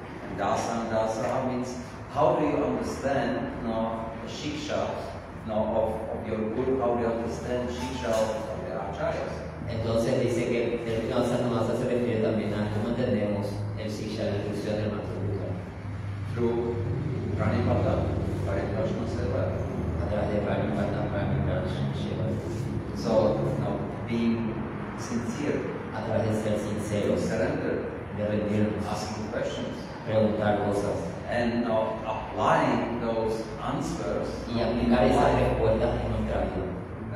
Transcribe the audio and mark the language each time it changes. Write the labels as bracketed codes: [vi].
[en] And dasa means how do you understand the shiksha of your guru, how do you understand shiksha of the acharyas? [es] Entonces dice que el término Asanamasa se refiere también a cómo entendemos el Siksha, la instrucción del maestro espiritual. [en] Through Pranipata, Pariprashna Seva. [es] A través de Pranipata, Pranipashna Seva. [en] So, being sincere, [es] A través de ser sinceros, [en] surrender, [es] de rendirnos, [en] asking questions, [es] preguntar cosas [en] and applying those answers [es] y aplicar esas respuestas en nuestra vida.